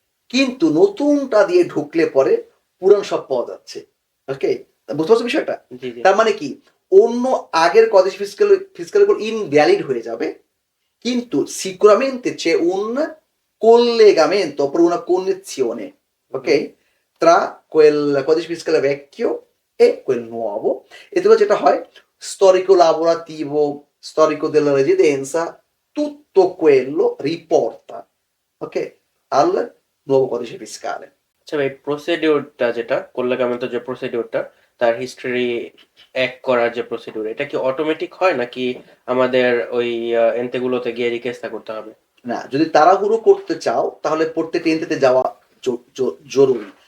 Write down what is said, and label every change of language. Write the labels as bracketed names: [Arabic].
[Bangla] কিন্তু নতুনটা দিয়ে ঢুকলে পরে পুরান সব পাওয়া যাচ্ছে, ওকে। বুঝতে পারছো বিষয়টা? জি, জি। তার মানে কি, অন্য আগের কদেশি ফিসকাল ইনভ্যালিড হয়ে যাবে, কিন্তু [Italian] sicuramente c'è un collegamento, proprio una connessione, ok? হুম। Tra quel codice fiscale vecchio e quel nuovo. E dove [Bangla] যেটা হয়, [Italian] storico lavorativo, storico della residenza, tutto quello riporta, ok, al nuovo codice fiscale. [Bangla] আচ্ছা ভাই, প্রসিডিউরটা যেটা কল্যাকামিত যে প্রসিডিউরটা, তার history এক করার যে প্রসিডিউর, এটা কি অটোমেটিক হয় নাকি আমাদের ওই এন্তেগুলোতে গিয়ে রিকোয়েস্ট করতে হবে? না, যদি তাড়াহুড়ো করতে চাও তাহলে প্রত্যেকটা এন্ট্রিতে যাওয়া জরুরি।